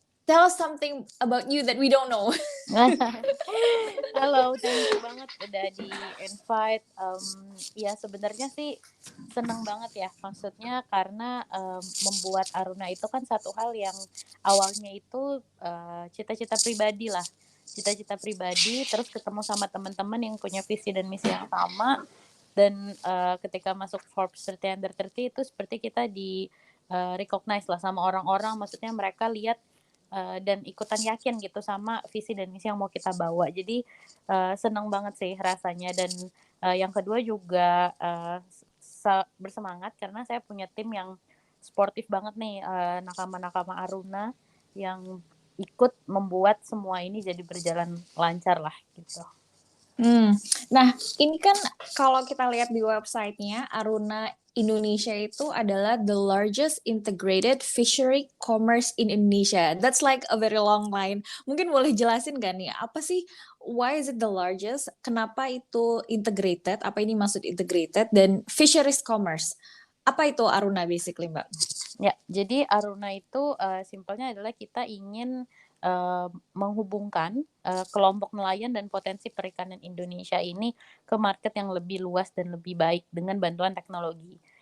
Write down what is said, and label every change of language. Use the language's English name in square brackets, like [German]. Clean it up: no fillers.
[English] Tell us something about you that we don't know. [Indonesian] Halo, [English] thank you [Indonesian] banget udah di-invite. Ya sebenarnya sih seneng banget ya, maksudnya karena membuat Aruna itu kan satu hal yang awalnya itu cita-cita pribadi lah. Cita-cita pribadi, terus ketemu sama teman-teman yang punya visi dan misi yang sama. Dan ketika masuk Forbes 30 Under 30 itu seperti kita recognize lah sama orang-orang, maksudnya mereka lihat dan ikutan yakin gitu sama visi dan misi yang mau kita bawa. Jadi senang banget sih rasanya. Dan yang kedua juga bersemangat karena saya punya tim yang sportif banget nih, nakama-nakama Aruna yang ikut membuat semua ini jadi berjalan lancar lah gitu. Nah, ini kan kalau kita lihat di websitenya, Aruna Indonesia itu adalah [English] the largest integrated fishery commerce in Indonesia. That's like a very long line. [Indonesian] Mungkin boleh jelasin gak nih, apa sih, [English] why is it the largest? [Indonesian] Kenapa itu integrated? Apa ini maksud integrated? Dan fisheries commerce. Apa itu Aruna basically, Mbak? Ya, jadi Aruna itu simpelnya adalah kita ingin menghubungkan kelompok nelayan dan potensi perikanan Indonesia ini ke market yang lebih luas dan lebih baik dengan bantuan teknologi.